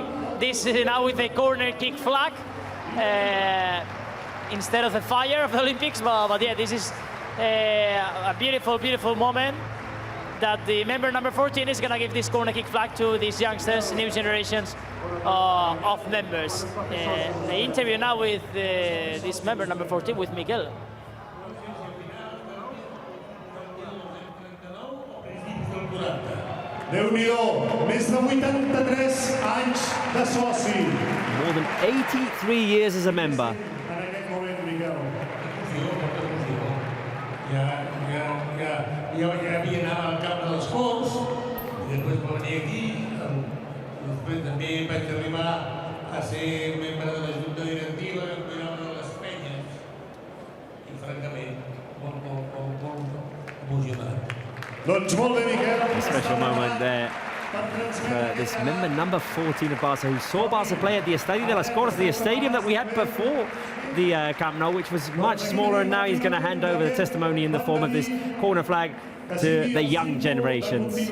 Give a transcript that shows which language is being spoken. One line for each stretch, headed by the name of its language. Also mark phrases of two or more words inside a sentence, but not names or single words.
English: This is now with a corner kick flag instead of the fire of the Olympics, but yeah, this is a beautiful moment that the member number 14 is going to give this corner kick flag to these youngsters, new generations of members. The interview now with this member number 14 with Miguel.
Catalan: Déu-n'hi-do, més de 83 anys de soci.
English: More than 83 years as a member.
Catalan: En aquest moment, Miguel. Ja havia anat al camp de les Corts, i després va venir aquí, després també vaig arribar a ser membre de la Junta Directiva, que cuidava de les penyes, i francament, molt emocionat. Doncs molt bé, Miquel.
English: A special moment there. This member number 14 of Barça, who saw Barça play at the Estadio de las Corts, the stadium that we had before the Camp Nou, which was much smaller, and now he's going to hand over the testimony in the form of this corner flag to the young generations.